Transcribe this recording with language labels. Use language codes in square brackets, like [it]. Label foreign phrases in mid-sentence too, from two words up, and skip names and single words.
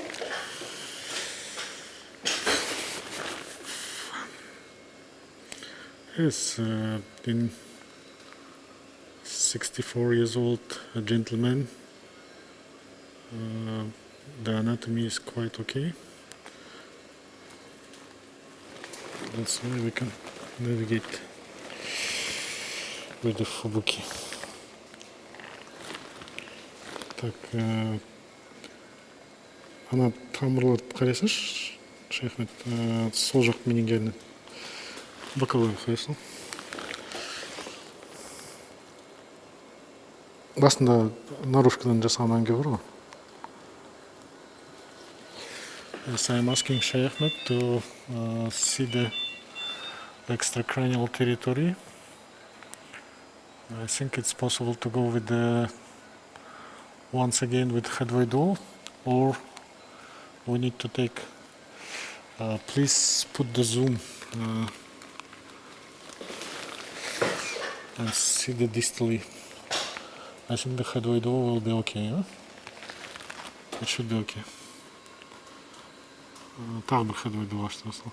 [en] Yes, in 64 years old a gentleman, the anatomy is quite okay. That's why we can navigate with the Fubuki. [kk] Так, ана тамырларды қарайсаңшы, Шайхмет, сол жақ [ru] менингиальный боковой [kk] қойсын. Басында наружкадан жасаған әңге бар ғой. [en] Yes, I'm asking Shaykh Ahmed to see the extracranial territory. I think it's possible to go with the once again with headway dual, or we need to take. Please put the zoom and see the distally. I think the headway dual will be okay. Huh? It should be okay. [kk] Тағы бір headway dual ашты осылай.